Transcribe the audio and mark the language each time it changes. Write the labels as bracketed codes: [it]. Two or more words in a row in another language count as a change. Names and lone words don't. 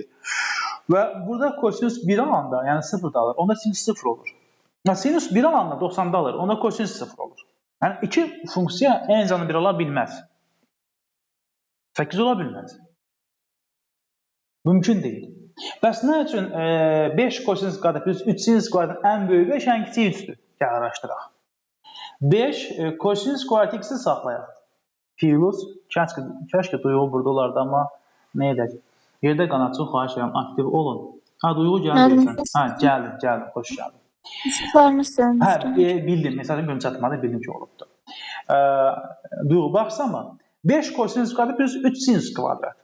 [az] Və burada kosinus 1 alanda, yəni 0 da alır, onda sinus 0 olur. Sinus 1 alanda 90-da alır, onda kosinus 0 olur. Yəni, iki funksiya eyni zamanda 1 ola bilməz. 8 ola bilməz. Mümkün deyil. Bəs nə üçün 5 kosinus [en] square plus [az] 3 [en] sin square- [az] ın ən böyük 5, ən kiçik 3-dür? Gəl araşdıraq. 5 kosinus square x-i saxlayaq. Plus, kəşke duyğu burada olardı, amma nə edək? Yerdə qanad çox xahiş edirəm, aktiv olun. Ha, duyğu gəlməyəsən. Ha, gəldim, xoş gəldin. Sıxlarmışsın. Hə, bildim, mesajın gün çatmadı, bildim ki, olubdur. Duyğu, baxsana, 5 kosinus [en] square plus [az] 3 sinus kvadratı.